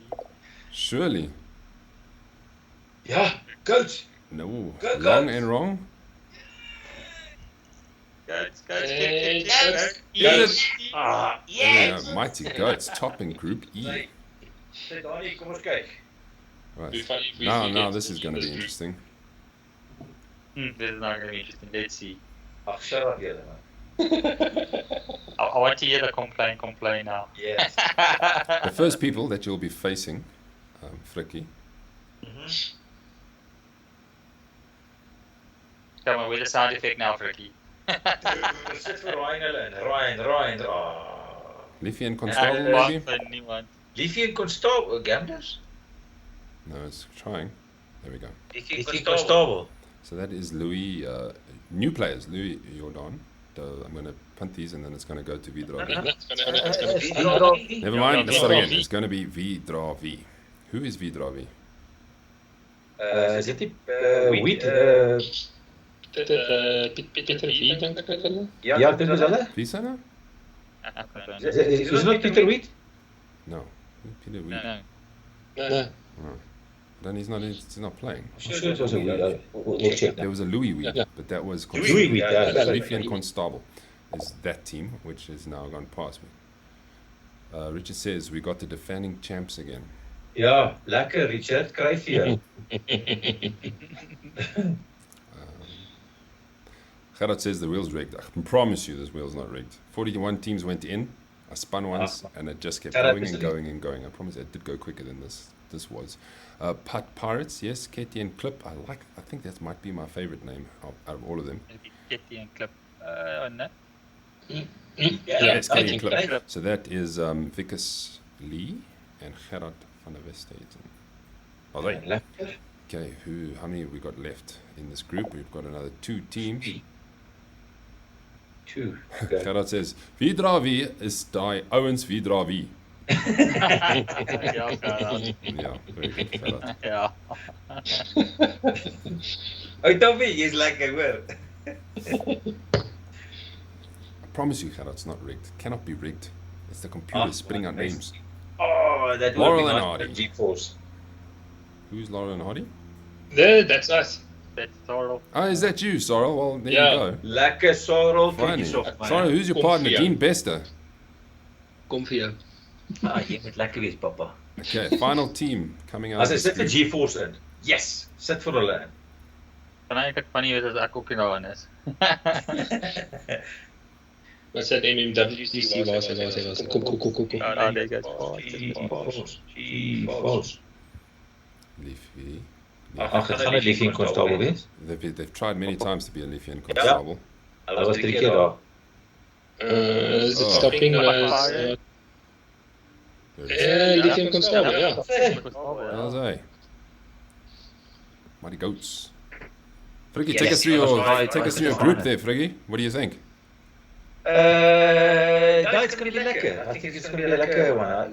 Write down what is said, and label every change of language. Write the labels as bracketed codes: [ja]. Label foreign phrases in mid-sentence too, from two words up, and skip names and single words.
[en] Surely. Yeah, goats. No. Go, Long goats. and wrong. Goats. Yes. Ah, There we go. Mighty Goats, top in Group E. Sit down [af] hier, kom ons kyk. [en] Right. Now this is going to be interesting. This is not going to be interesting. Let's see. [af] Ag, [en] shut up [af] julle man. [en] I want to hear the complain now. Yes. The first people that you'll be facing, Frikkie, Come on, with the sound effect now, Frikkie. [af] Sit vir Ryan hulle in. Ryan. [en] Liefie and Constable, maybe? [af] Liefie en Constable, gamblers? [en] No, it's trying. There we go. [af] Liefie en Constable. [en] So that is Louis, new players, Louis Jordan. I'm going to punt these and then it's going to go to Vidra. Never mind, let's start again. It's going to be Vidra V. Who is Vidra V? [af] Is dit die Wheat? Pieter V, dink ek hulle. Ja, ek dink dis hulle. Wie is dat nou? [en] Is not Pieter Wheat? No. Peter Wheat. No. Then he's not playing. I'm sure it was a Wheat. We'll check There that. was a Louis Wheat, Yeah. but that was Louis Wheat, yeah. Liefie and Constable is that team, which is now gone past me. Richard says, we got the defending champs again. [af] Ja, lekker Richard, kry vir jou. [en] Gerard says the wheel's rigged. I can promise you this wheel's not rigged. 41 teams went in. I spun once and it just kept Gerard going is and the- going and going. I promise it did go quicker than this was. Pirates, yes. Katie and Clip. I think that might be my favorite name out of all of them. Maybe Kitty and Clip on that. Yes, I Katie and think Clip. Clip. So that is Vickers Lee and Gerard van der Westhuizen. Are they? [af] Lekker. [en] Okay, how many have we got left in this group? We've got another 2 teams. 2. Okay. Gerard says, [af] wie dra wie is die ouens wie dra wie? [en] Yeah, Ja, very good, Gerard. yeah. [af] Ou Toffie, jy's lekker hoor. [en] I promise you, Gerard, it's not rigged. Cannot be rigged. It's the computer spitting out nice. names. Oh, that would Laurel be and nice Hardy. for G-Force. Who's Laura and Hardy? That's us. That's Sorrel. Oh, is that you, Sorrel? Well, there Yeah. you go. [af] Lekker Sorrel, [en] Fine. [af] kies op man. [en] Sorrel, who's your partner? Confia. Dean Bester. [af] Kom vir jou. Jy moet lekker wees, papa. [en] Okay, final team coming out. As of [af] hy [en] this [af] sit vir [en] group. [af] G-Force in. Yes, sit vir hulle in. Kan eintlik funny wees as ek ook nie daarin is. Wat sê MMWC waar sy. Kom. [en] Oh, there you go. G-Force. Leafy. [af] Ag, dit gaan net Leafy en Constable wees. [en] They've tried many times to be a Leafy and Constable. [af] Hulle was 3 keer daar. [en] Is it stopping? Leafy and Constable, yeah. How's that? Mighty Goats. Friggy, take us through your group there, Friggy. What do you think? No, it's going to be lekker. I think it's going to be a lekker one.